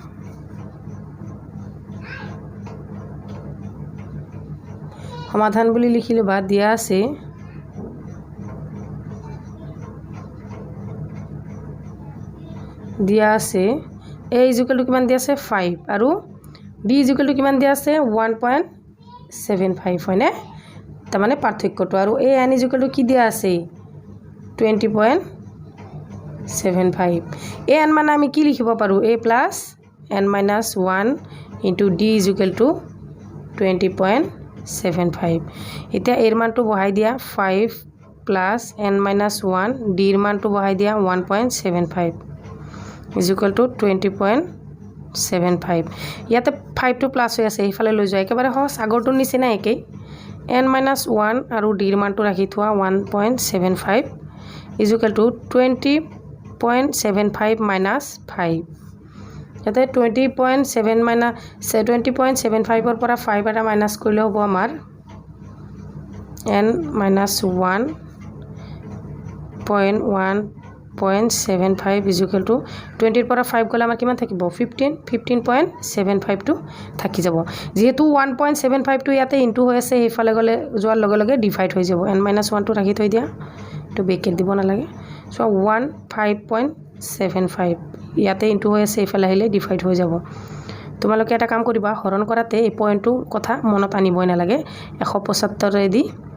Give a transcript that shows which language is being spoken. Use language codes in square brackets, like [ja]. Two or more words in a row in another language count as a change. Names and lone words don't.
[as] সমাধান বুলি লিখি ল'বা দিয়া আছে a [en] equal to [as] কিমান দিয়া আছে 5 আৰু b [en] equal to [as] কিমান দিয়া আছে 1.75 হয়নে তাৰমানে পাৰ্থক্যটো আৰু a n [en] equal to [as] কি দিয়া আছে 20.75 a n মানে আমি কি লিখিব পাৰো [en] a plus n minus 1 into d equal to [as] 20.75 এতিয়া a ৰ মানটো বহাই দিয়া [en] 5 plus n minus 1 d [as] ৰ মানটো বহাই দিয়া 1.75 [en] is equal to [as] 20.75 ইয়াতে 5 টো প্লাস হৈ আছে এইফালে লৈ যায় একেবাৰে হস আগৰটোৰ নিচিনা একেই [en] n minus 1 [as] আৰু d ৰ মানটো ৰাখি থোৱা 1.75 [en] is equal to 20.75 minus 5 [as] ইয়াতে 20.75 ৰ পৰা 5 এটা মাইনাস কৰিলে হ'ব আমাৰ [en] n minus 1.75 is equal to [as] 20 ৰ পৰা 5 গলে আমাৰ কিমান থাকিব 15.75 টো থাকি যাব যেহেতু 1.75 টো ইয়াতে ইনটু হৈ আছে এইফালে গলে যোৱাৰ লগে লগে ডিভাইড হৈ যাব n - 1 টো ৰাখি থৈ দিয়া তো ব্ৰেকেট দিব না লাগে সো 15.75 ইয়াতে ইনটু হৈ আছে এইফালে আহিলে ডিভাইড হৈ যাব তোমালোকে এটা কাম কৰিবা হৰণ কৰাতে এই পইণ্টটো কথা মনত আনিবই না লাগে 175 ৰে দি